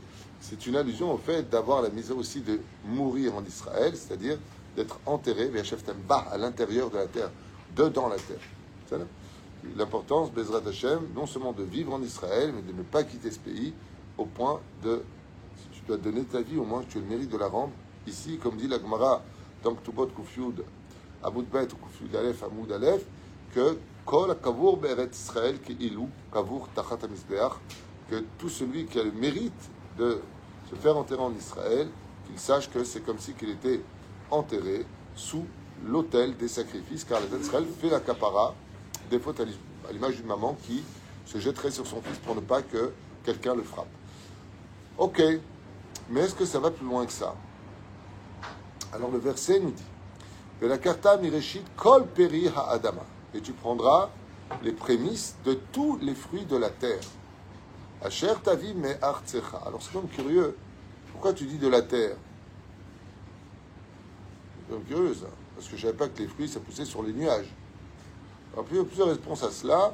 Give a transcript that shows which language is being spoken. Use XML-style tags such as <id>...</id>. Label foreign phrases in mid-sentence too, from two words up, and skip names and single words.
<fr>C'est une allusion au fait d'avoir la misère aussi de mourir en Israël, c'est-à-dire d'être enterré,</fr> <he>v'yashevtem ba,</he> <fr>à l'intérieur de la terre, dedans la terre. C'est l'importance,</fr> <he>Bezrat Hashem,</he> <fr>non seulement de vivre en Israël, mais de ne pas quitter ce pays, au point de, si tu dois donner ta vie, au moins que tu aies le mérite de la rendre. Ici, comme dit la Gemara, dans Ktubot Kufyud, Amud Bet ou Kufyud Aleph, Amud Aleph, que</fr> <he>Kol Kavur Be'eret Israël ki ilou, Kavur Tachat HaMizbeach,</he> <fr>que tout celui qui a le mérite de se faire enterrer en Israël, qu'il sache que c'est comme si qu'il était enterré sous l'autel des sacrifices, car la terre d'Israël fait la capara des fautes à l'image d'une maman qui se jetterait sur son fils pour ne pas que quelqu'un le frappe. Ok, mais est-ce que ça va plus loin que ça? Alors le verset nous dit que</fr> <he>la karta mireshit kol peri ha'adama,</he> <fr>et tu prendras les prémices de tous les fruits de la terre.</fr> <he>Asher tavi me artsecha.</he> <fr>Alors c'est donc curieux. Pourquoi tu dis de la terre? C'est donc curieux ça. Parce que je ne savais pas que les fruits ça poussait sur les nuages. Alors il y a plusieurs réponses à cela.</fr>